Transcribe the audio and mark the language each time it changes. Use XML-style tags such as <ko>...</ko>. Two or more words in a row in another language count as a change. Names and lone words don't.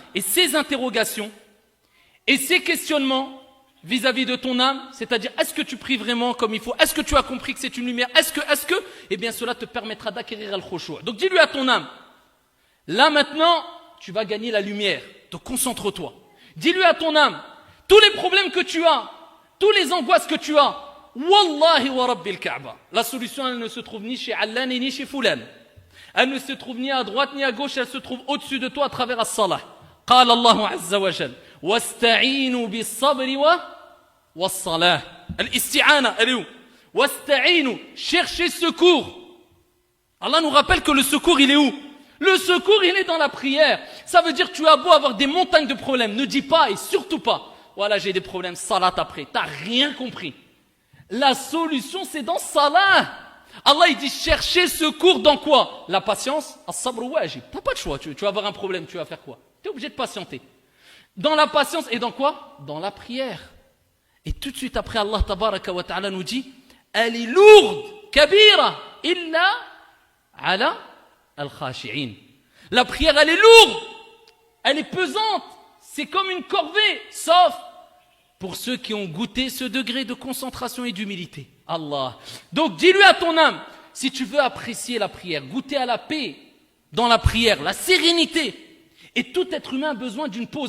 <fr>Et ces interrogations et ces questionnements vis-à-vis de ton âme, c'est-à-dire est-ce que tu pries vraiment comme il faut? Est-ce que tu as compris que c'est une lumière? Est-ce que eh bien cela te permettra d'acquérir le khushu'. Donc dis-lui à ton âme. Là maintenant, tu vas gagner la lumière. Donc concentre-toi. Dis-lui à ton âme, tous les problèmes que tu as, tous les angoisses que tu as,</fr> <ar>والله ورب الكعبة.</ar> <fr>La solution elle ne se trouve ni chez Allah ni chez Fulan. Elle ne se trouve ni à droite ni à gauche, elle se trouve au-dessus de toi à travers as-salah.</fr> <ar>قال الله عز وجل واستعينوا بالصبر والصلاة.</ar> <fr>الاستعانة elle est où? واستعينوا, cherchez secours. Allah nous rappelle que le secours il est où? Le secours il est dans la prière. Ça veut dire tu as beau avoir des montagnes de problèmes, ne dis pas et surtout pas voilà j'ai des problèmes, salat après. T'as rien compris. La solution c'est dans salat. Allah il dit chercher secours dans quoi? La patience,</fr> <ar>الصبر واجب.</ar> <fr>T'as pas de choix, tu vas avoir un problème, tu vas faire quoi? Tu es obligé de patienter. Dans la patience et dans quoi? Dans la prière. Et tout de suite après</fr> <ar>الله تبارك وتعالى</ar> <fr>nous dit elle est lourde,</fr> <ar>كبيرة إلا على الخاشعين.</ar> <fr>La prière elle est lourde, elle est pesante, c'est comme une corvée, sauf pour ceux qui ont goûté ce degré de concentration et d'humilité. Allah. Donc dis-lui à ton âme, si tu veux apprécier la prière, goûter à la paix dans la prière, la sérénité, et tout être humain a besoin d'une pause.</fr>